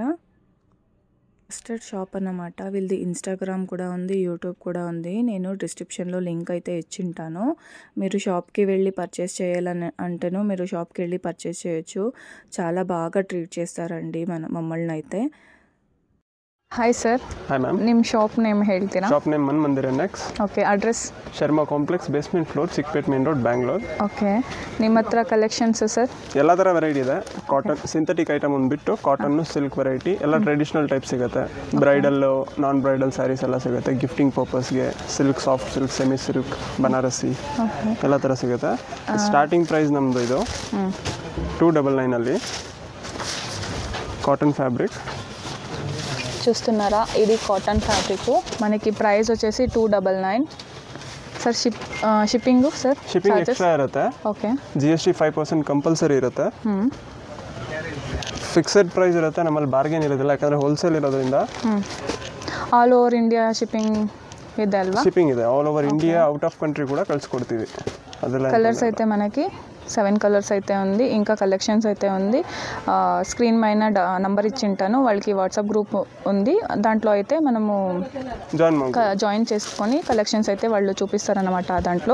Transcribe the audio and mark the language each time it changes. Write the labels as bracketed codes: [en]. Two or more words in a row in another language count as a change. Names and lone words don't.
[en] trusted shop [te] అన్నమాట. వీళ్ళది ఇన్స్టాగ్రామ్ కూడా ఉంది, యూట్యూబ్ కూడా ఉంది. నేను [en] description link [te] అయితే ఇచ్చింటాను. మీరు షాప్కి వెళ్ళి పర్చేస్ చేయాలని అంటేను మీరు షాప్కి వెళ్ళి పర్చేస్ చేయొచ్చు. చాలా బాగా ట్రీట్ చేస్తారండి మమ్మల్ని అయితే. [en] Hi sir. Hi ma'am. [kn] ನಿಮ್ಮ [en] shop name [kn] ಹೇಳ್ತೀರಾ? [en] shop name [kn] ಮನ್ ಮಂದಿರ ನೆಕ್ಸ್. [en] Okay. Address? [kn] ಶರ್ಮಾ ಕಾಂಪ್ಲೆಕ್ಸ್, [en] basement floor, [kn] ಚಿಕ್ಕಪೇಟ್ ಮೇನ್ ರೋಡ್, ಬ್ಯಾಂಗ್ಳೂರ್. ಓಕೆ. ನಿಮ್ಮ ಹತ್ರ ಕಲೆಕ್ಷನ್ಸ್ ಸರ್? ಎಲ್ಲ ಥರ ವೆರೈಟಿ ಇದೆ. [en] cotton synthetic item [kn] ಒಂದು ಬಿಟ್ಟು ಕಾಟನ್ನು [en] silk variety [kn] ಎಲ್ಲ [en] traditional type [kn] ಸಿಗುತ್ತೆ. ಬ್ರೈಡಲ್ಲು, [en] non bridal sarees [kn] ಎಲ್ಲ ಸಿಗುತ್ತೆ. [en] gifting purpose silk, soft silk, semi silk, [kn] ಬನಾರಸಿ ಎಲ್ಲ ಥರ ಸಿಗುತ್ತೆ. [en] starting price [kn] ನಮ್ಮದು ಇದು 299 [en] cotton fabric [te] చూస్తున్నారా? ఇది [en] cotton fabric. [te] మనకి ప్రైస్ వచ్చేసి 299 ಸರ್. [en] Shipping sir? shipping extra [kn] ಇರುತ್ತೆ. ಓಕೆ. GST 5% ಕಂಪಲ್ಸರಿ ಇರುತ್ತೆ. [en] fixed price [kn] ಇರುತ್ತೆ. ನಮ್ಮಲ್ಲಿ ಬಾರ್ಗೇನ್ ಇರೋದಿಲ್ಲ, ಯಾಕಂದರೆ ಹೋಲ್ಸೇಲ್ ಇರೋದ್ರಿಂದ. [en] all over India shipping [kn] ಇದೆ ಅಲ್ವಾ? ಶಿಪ್ಪಿಂಗ್ ಇದೆ. [en] all over India, out of country [te] కూడా కలుసుకొడుతీవి. ಅದೆಲ್ಲ కలర్స్ అయితే మనకి 7 కలర్స్ అయితే ఉంది. ఇంకా కలెక్షన్స్ అయితే ఉంది. స్క్రీన్ పైన నంబర్ ఇచ్చింటాను. వాళ్ళకి [en] WhatsApp group [te] ఉంది, దాంట్లో అయితే మనము జాయిన్ చేసుకొని కలెక్షన్స్ అయితే వాళ్ళు చూపిస్తారన్నమాట దాంట్లో.